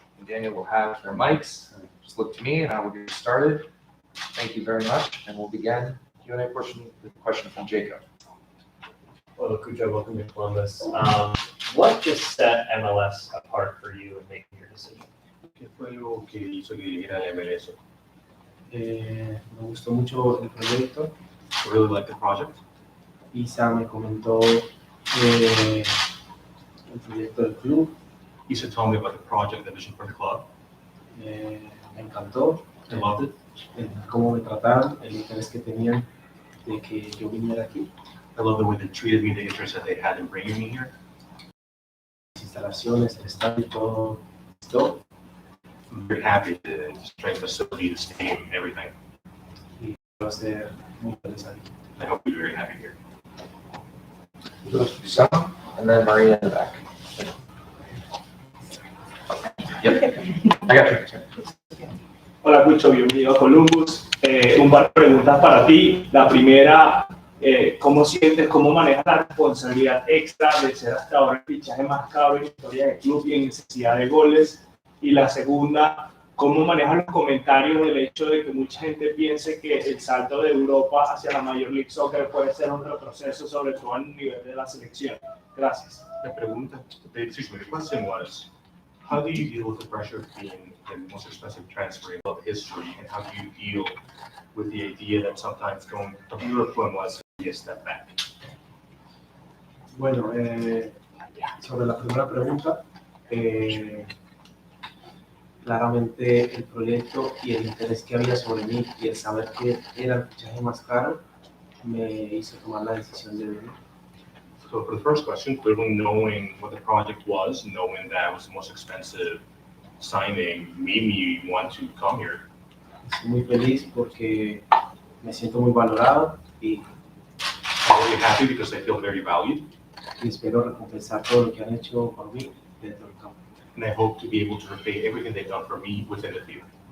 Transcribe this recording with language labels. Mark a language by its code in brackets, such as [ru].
[en] and Daniel will have their mics. Just look to me and I will get started. Thank you very much, and we'll begin Q&A portion with a question from Jacob. Hello, Cucho, welcome to Columbus. What just set MLS apart for you in making your decision? [es] ¿Qué fue lo que hizo que dirigiera la MLS? Me gustó mucho el proyecto. [en] I really liked the project. [es] Isa me comentó el proyecto del club. [en] Isa told me about the project, the vision for the club. [es] Me encantó [en] I loved it. [es] cómo me trataron, el interés que tenían de que yo viniera aquí. [en] I love the way they treated me, the interest that they had in bringing me here. [es] Las instalaciones, el estadio, todo. [en] I'm very happy to strength facility, the stadium, everything. [es] Va a ser muy interesante. [en] I hope you're very happy here. Some, and then Maria in the back. Yep, I got you. [es] Hola, Cucho, bienvenido a Columbus. Un par de preguntas para ti. La primera, ¿cómo sientes, cómo manejas la responsabilidad extra de ser hasta ahora el fichaje más caro en la historia del club y en necesidad de goles? Y la segunda, ¿cómo manejas los comentarios del hecho de que mucha gente piense que el salto de Europa hacia la Major League Soccer puede ser un retroceso, sobre todo al nivel de la selección? Gracias. [en] The question was, how do you deal with the pressure of being the most expensive transfer in club history, and how do you deal with the idea that sometimes going from Europe to MLS be a step back? [es] Bueno, sobre la primera pregunta, claramente el proyecto y el interés que había sobre mí y el saber que era el fichaje más caro me hizo tomar la decisión de venir. [en] So for the first question, clearly knowing what the project was, knowing that it was the most expensive signing, made me want to come here. [es] Estoy muy feliz porque me siento muy valorado y [en] I'm really happy because I feel very valued, [es] espero recompensar todo lo que han hecho por mí dentro del campo. [en] and I hope to be able to repay everything they've done for me within the field.